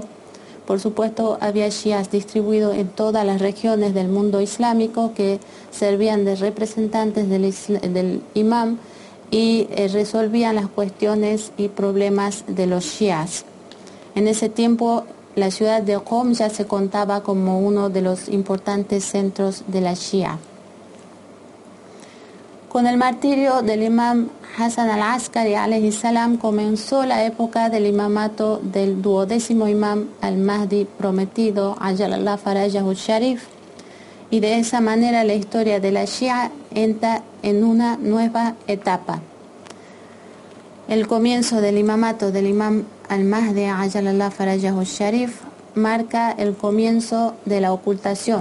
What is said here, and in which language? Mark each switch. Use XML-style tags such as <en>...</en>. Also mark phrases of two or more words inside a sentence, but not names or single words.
<es>Por supuesto, había chiíes distribuidos en todas las regiones del mundo islámico que servían de representantes del imam y resolvían las cuestiones y problemas de los chiíes. En ese tiempo, la ciudad de Qom ya se contaba como uno de los importantes centros de la Shia. Con el martirio del imam Hassan al-Askari</es> <ar>عليه السلام</ar> <es>comenzó la época del imamato del 12º imam al-Mahdi prometido,</es> <ar>عجل الله فرجه الشريف,</ar> <es>y de esa manera la historia de la Shia entra en una nueva etapa. El comienzo del imamato del imam al-Mahdi,</es> <ar>عجل الله فرجه الشريف,</ar> <es>marca el comienzo de la ocultación.</es>